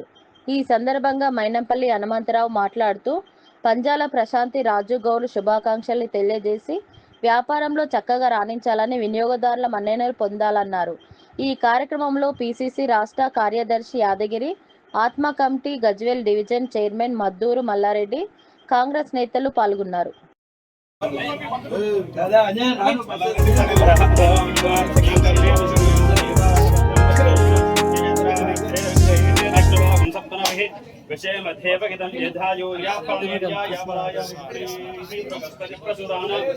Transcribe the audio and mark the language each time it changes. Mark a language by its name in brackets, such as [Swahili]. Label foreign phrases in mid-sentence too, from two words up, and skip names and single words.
[Telugu] ఈ సందర్భంగా మైనంపల్లి హనుమంతరావు మాట్లాడుతూ పంజాల ప్రశాంతి రాజు గౌడ్లు శుభాకాంక్షలు తెలియజేసి వ్యాపారంలో చక్కగా రాణించాలని, వినియోగదారుల మన్ననలు పొందాలన్నారు. ఈ కార్యక్రమంలో పీసీసీ రాష్ట్ర కార్యదర్శి యాదగిరి, ఆత్మ కమిటీ గజ్వేల్ డివిజన్ చైర్మన్ మద్దూరు మల్లారెడ్డి, కాంగ్రెస్ నేతలు పాల్గొన్నారు. विषय मध्येपगितं यथायो या पलया या पलाया प्रगस्पति प्रसुराना